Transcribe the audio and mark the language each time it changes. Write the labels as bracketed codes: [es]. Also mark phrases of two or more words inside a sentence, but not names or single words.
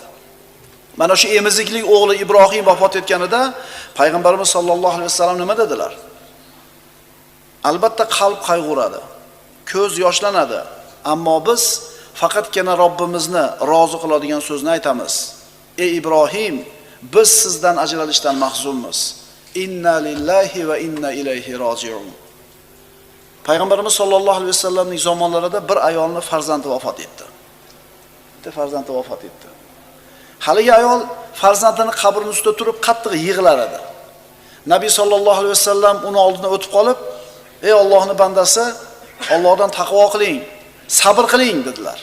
[uz] Mana shu emiziklik o'g'li Ibrohim vafot etganida payg'ambarimiz [ar] صلى الله عليه وسلم [uz] nima dedilar? Albatta qalb qayg'uradi, ko'z yoshlanadi, ammo biz faqatgina Robbimizni rozi qiladigan so'zni aytamiz. Ey Ibrohim, biz sizdan ajralishdan mahzunmiz. [ar] إنا لله وإنا إليه راجعون. [uz] Payg'ambarimiz [ar] صلى الله عليه وسلمning [uz] zamonlarida bir ayolning farzandi vafot etdi. Farzandi vafot etdi. Haligi ayol farzandini qabrining ustida turib qattiq yig'lar edi. Nabiy [ar] صلى الله عليه وسلم [uz] uni oldidan o'tib qolib, "Ey Allohning bandasi, Allohdan taqvo qiling, sabr qiling" dedilar.